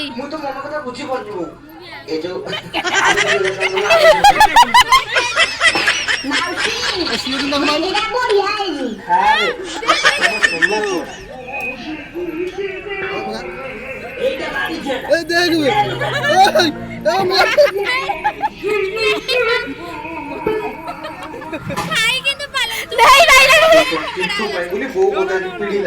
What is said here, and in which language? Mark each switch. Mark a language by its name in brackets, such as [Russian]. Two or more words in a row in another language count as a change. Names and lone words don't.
[Odia] ମୁଁ ତ ମନ କଥା ବୁଝି ପାରୁନି ବୋଉ ଏ ଯୋଉ [Hindi] ए देख बे खाई के तो पालन नहीं [Odia] କିନ୍ତୁ ପାଇଁ ବୋଲି ବୋଉ ମତେ ଆଜି ପିଡ଼ିଲା